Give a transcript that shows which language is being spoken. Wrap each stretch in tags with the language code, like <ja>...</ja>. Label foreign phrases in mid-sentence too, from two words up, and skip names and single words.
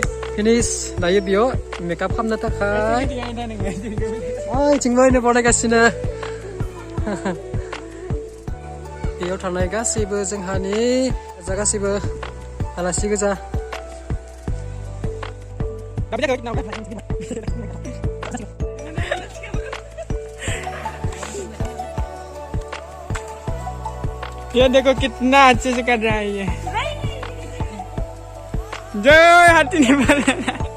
<brx>फिनिश दायो बेयाव मेकआप खालामनो थाखाय ओइ थिंबोनो बनायगासिनो बेयाव थानाय गासैबो जोंहानि जा गासैबो आलासि गोजा</brx> <hi>ये देखो कितना अच्छे से कर रहा है ये जय हाथी नहीं पड़ रहा</hi>